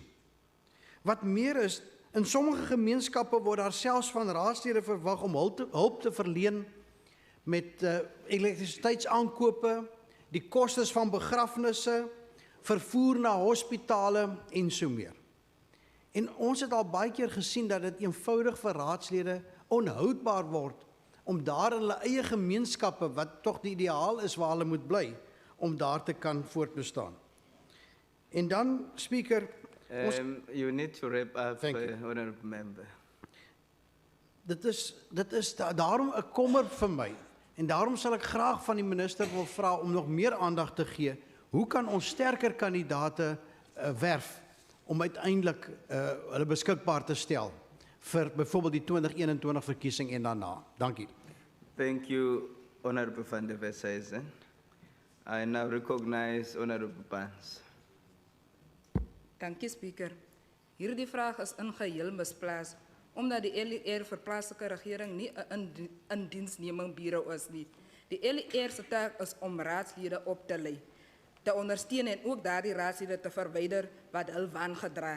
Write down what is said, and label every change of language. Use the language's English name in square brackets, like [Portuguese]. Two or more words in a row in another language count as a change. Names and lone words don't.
[Afrikaans] Wat meer is, in sommige gemeenskappe word daar selfs van raadslede verwag om hulp te verleen met elektrisiteitsaankope, die kostes van begrafnisse, vervoer na hospitale en so meer. En ons het al baie keer gesien dat dit eenvoudig vir raadslede onhoudbaar word om daar in hulle eie gemeenskappe, wat tog die ideaal is waar hulle moet bly, om daar te kan voortbestaan. En dan, [English] speaker, you need to wrap up, honorable member. [Afrikaans] Dit is daarom 'n kommer vir my. En daarom sal ek graag van die minister wil vra om nog meer aandag te gee. Hoe kan ons sterker kandidate werf om uiteindelik hulle beskikbaar te stel vir byvoorbeeld die 2021 verkiesing en daarna. Dankie. [English] Thank you, Honorable van der Westhuizen. I now recognize Honorable Barnes. [Afrikaans] Dankie, Speaker. Hierdie vraag is in geheel misplaas, omdat die LER vir plaaslike regering nie 'n indiensneming bureau is nie. Die LER se taak is om raadslede op te lei, te ondersteun en ook daardie raadslede te verwyder wat hul wangedra.